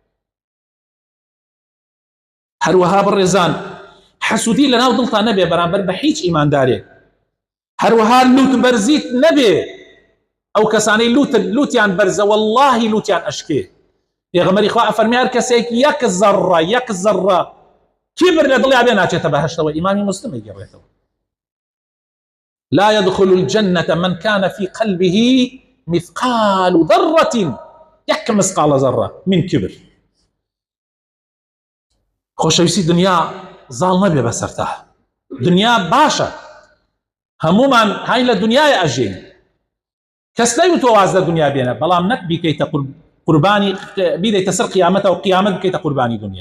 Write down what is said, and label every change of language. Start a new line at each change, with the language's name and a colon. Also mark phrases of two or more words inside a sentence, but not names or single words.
Central Kurdish: هەروەها بڕێزان حسودی لەناو دڵتا نەبێ بەرامبەر بە هیچ ئیماندارێک. هەروەها لوت بەرزیت نەبێ، ئەو کەسانەی لوتیان بەرزە واللهی لوتیان ئەشکێ. پێغەمبەری خوا ئەفەرمێ هەر کەسێک یەک زەڕە کبر لە دڵیا بێ ناچێتە بەهەشتەوە. ئیمامی مسلم ئەیگەڕێتەوە
Arabic: لا يدخل الجنة من كان في قلبه مثقال ذرة يك مثقال ذرة من كبر.
Central Kurdish: خۆشەویستی دنیا زاڵ نەبێ بەسەرتا، دنیا باشە، هەمومان هاي لە دنیای ئەژین، کەس نەیوتوە واز لە دنیا بێنە، بەڵام نەک بیکەیتە قوربانی بیدەیتە سەر قیامەتەوە و قیامەت بکەیتە قوربانی دنیا.